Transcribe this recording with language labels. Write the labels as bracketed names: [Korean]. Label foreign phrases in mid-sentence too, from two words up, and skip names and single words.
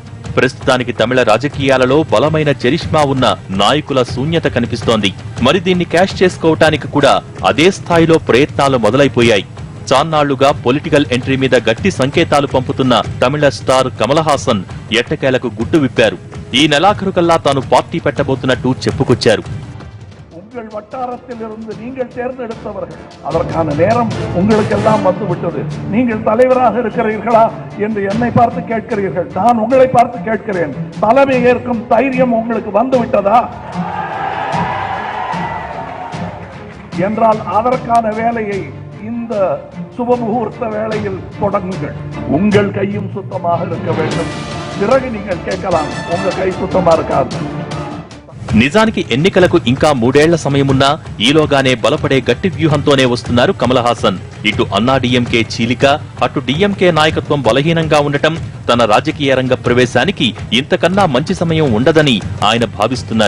[Telugu] ప్రస్తుతానికి తమిళ రాజకీయాలలో బలమైన చరిష్మా ఉన్న నాయకుల శూన్యత కనిపిస్తోంది. మరి దీన్ని క్యాష్ చేసుకోవటానికి కూడా అదే స్థాయిలో ప్రయత్నాలు మొదలైపోయాయి. చాన్నాళ్లుగా [English] political entry [Telugu] మీద గట్టి సంకేతాలు పంపుతున్న తమిళ స్టార్ కమల్ హాసన్ ఎట్టకేలకు గుట్టు విప్పారు. ఈ నెలాఖరు కల్లా తాను పార్టీ పెట్టబోతున్నట్టు చెప్పుకొచ్చారు. [Tamil] உங்கள் வட்டாரத்தில் இருந்து நீங்கள் தேர்ந்தெடுத்தவர்கள், அதற்கான நேரம் உங்களுக்கெல்லாம் வந்துவிட்டது. நீங்கள் தலைவராக இருக்கிறீர்களா என்று என்னை பார்த்து கேட்கிறீர்கள். நான் உங்களை பார்த்து கேட்கிறேன், தலைமை ஏற்கும் தைரியம் உங்களுக்கு வந்துவிட்டதா என்றால் அதற்கான வேலையை இந்த சுபமுகூர்த்த வேளையில் தொடங்குங்கள். உங்கள் கையும் சுத்தமாக இருக்க வேண்டும். பிறகு நீங்கள் கேட்கலாம், உங்க கை சுத்தமா இருக்காது. [Telugu] నిజానికి ఎన్నికలకు ఇంకా 3 ఏళ్ల సమయమున్నా ఈలోగానే బలపడే గట్టి వ్యూహంతోనే వస్తున్నారు కమల్ హాసన్. ఇటు అన్నా డిఎంకే చీలిక, అటు డిఎంకే నాయకత్వం బలహీనంగా ఉండటం తన రాజకీయ రంగ ప్రవేశానికి ఇంతకన్నా మంచి సమయం ఉండదని ఆయన భావిస్తున్నారు.